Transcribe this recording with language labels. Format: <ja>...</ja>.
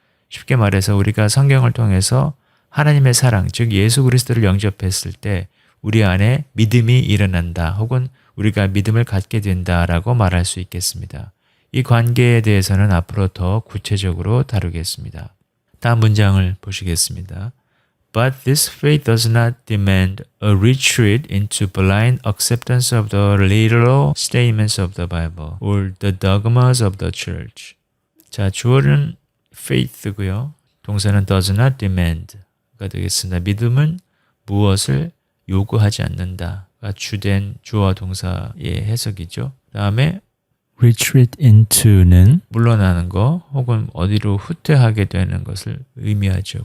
<ko>쉽게 말해서 우리가 성경을 통해서 하나님의 사랑, 즉 예수 그리스도를 영접했을 때 우리 안에 믿음이 일어난다 혹은 우리가 믿음을 갖게 된다라고 말할 수 있겠습니다. 이 관계에 대해서는 앞으로 더 구체적으로 다루겠습니다. 다음 문장을 보시겠습니다.</ko> <en>But this faith does not demand a retreat into blind acceptance of the literal statements of the Bible or the dogmas of the church.</en> <ko>자, 주어는 faith고요. 동사는</ko> <en>does not demand</en> <ko>가 되겠습니다. 믿음은 무엇을 요구하지 않는다가 주된 주어 동사의 해석이죠. 다음에</ko> <en>retreat into</en> <ko>는 물러나는 거 혹은 어디로 후퇴하게 되는 것을 의미하죠.</ko>